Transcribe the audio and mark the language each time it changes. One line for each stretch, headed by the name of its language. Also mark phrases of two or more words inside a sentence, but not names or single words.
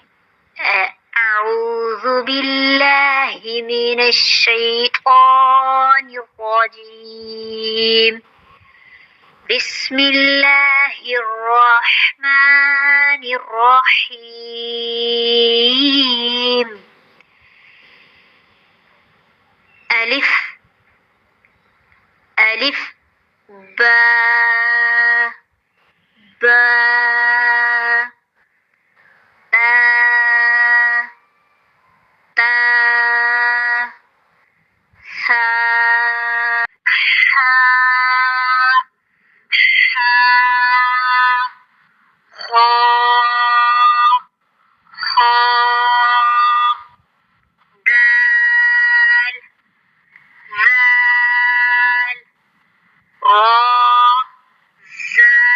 Arabic: اعوذ باللہ من الشیطان الرجیم، بسم اللہ الرحمن الرحیم۔ الف، الف، با، با، تا، تا، ثا، حا، حا، خا، خا، دال، ذال، را، زا۔